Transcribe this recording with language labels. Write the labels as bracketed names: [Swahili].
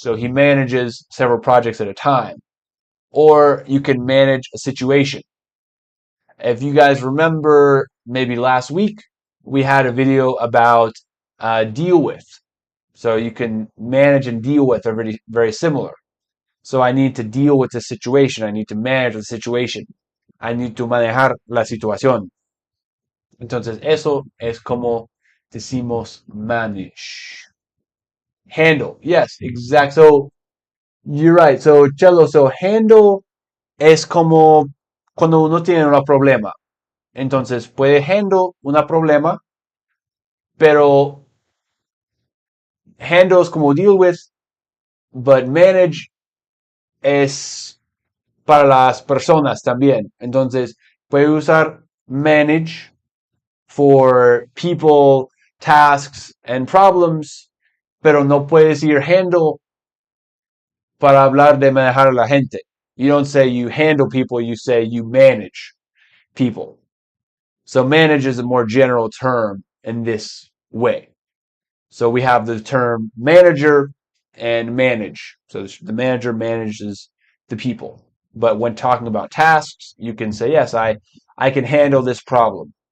[English] So he manages several projects at a time. Or you can manage a situation. If you guys remember, maybe last week, we had a video about deal with. So you can manage and deal with are very, very similar. So I need to deal with the situation. I need to manage the situation. I need to [Spanish] manejar la situación. Entonces, eso es como decimos manage. Handle. [English] Yes, exact. So, you're right. [Spanish] So, Chelo, so handle es como cuando uno tiene un problema. Entonces, puede handle un problema, pero handle es como deal with, but manage es para las personas también. Entonces, puede usar manage [English] for people, tasks, and problems, [Spanish] pero no puede decir handle para hablar de manejar a la gente. [English] You don't say you handle people, you say you manage people. So manage is a more general term in this way. So we have the term manager and manage. So the manager manages the people. But when talking about tasks, you can say, yes, I can handle this problem.